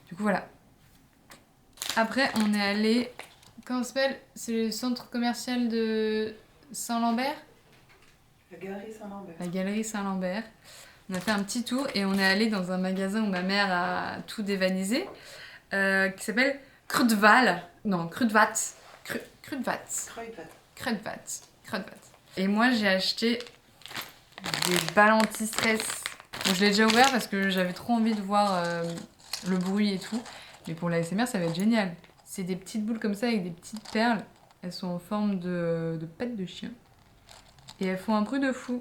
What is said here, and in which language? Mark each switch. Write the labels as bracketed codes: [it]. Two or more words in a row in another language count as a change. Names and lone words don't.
[fr] Du coup voilà. Après, on est allé Comment ça s'appelle? C'est le centre commercial de Saint-Lambert? La galerie Saint-Lambert. La galerie Saint-Lambert. On a fait un petit tour et on est allé dans un magasin où ma mère a tout dévalisé, qui s'appelle Kruidvat. Non, Kruidvat. Kruidvat. Kruidvat. Kruidvat. Et moi, j'ai acheté des balles anti-stress. Bon, je l'ai déjà ouvert parce que j'avais trop envie de voir le bruit et tout. Mais pour l'ASMR, ça va être génial. C'est des petites boules comme ça avec des petites perles. Elles sont en forme de pattes de chien. Et elles font un bruit de fou.